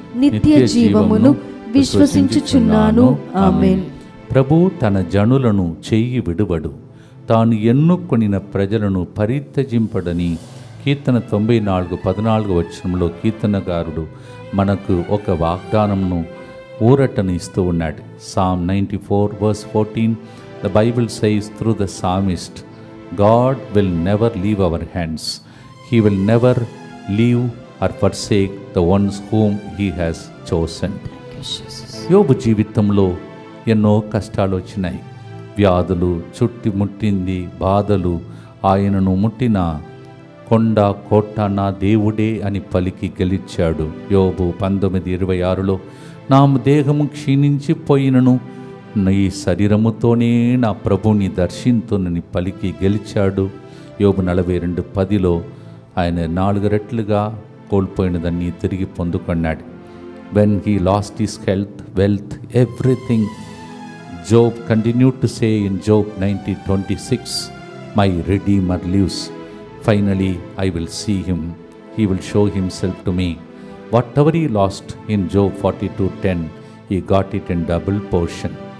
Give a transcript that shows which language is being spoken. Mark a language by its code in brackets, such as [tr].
[te] నిత్య జీవమును విశ్వసించుచున్నాను. ఆమేన్. ప్రభు తన జనులను చెయ్యి విడువడు, తాను ఎన్నుకొనిన ప్రజలను పరిత్యజింపడని కీర్తన 94:14 వచనంలో కీర్తనగారుడు మనకు ఒక వాగ్దానంను ఊరటను ఇస్తూ ఉన్నాడు. [en] Psalm 94:14 the Bible says through the psalmist, God will never leave our hands. He will never leave or forsake the ones whom he has chosen. [te] యోబు జీవితంలో ఎన్నో కష్టాలు వచ్చినాయి. వ్యాధులు చుట్టుముట్టింది, బాధలు ఆయనను ముట్టిన కొండ కోట నా దేవుడే అని పలికి గెలిచాడు. యోబు 19:26లో నా దేహము క్షీణించిపోయినను నీ శరీరముతోనే నా ప్రభుని దర్శింతునని పలికి గెలిచాడు. యోబు 42:10లో ఆయన 4 రెట్లుగా కోల్పోయినదాన్ని తిరిగి పొందుకున్నాడు. [en] When he lost his health, wealth, everything, Job continued to say in Job 90:26, my Redeemer lives. Finally, I will see him. He will show himself to me. Whatever he lost in Job 42:10, he got it in double portion.